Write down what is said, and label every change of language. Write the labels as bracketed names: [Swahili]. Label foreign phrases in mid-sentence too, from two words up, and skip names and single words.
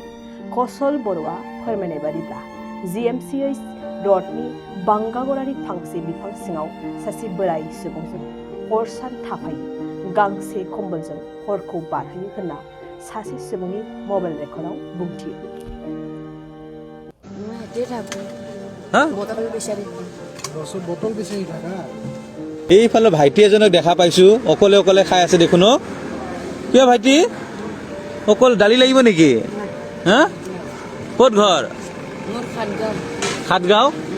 [Bodo] कसल बर'आ फोरमायनाय बादिब्ला GMCH रडनि बांगागरानि फांसे बिफां सिङाव सासे बोराय सुबुंजों हर सान थाफायो, गांसे कम्बलजों हरखौ बारहोयो होनना सासे सुबुंनि मबाइल रेकर्डआव बुंथियो। [Assamese] এইফালে ভাইটি এজনক দেখা পাইছো অকলে অকলে খাই আছে দেখোন। কিয় ভাইটি অকল দালি লাগিব নেকি? হা ক'ত ঘৰ? সাতগাঁও।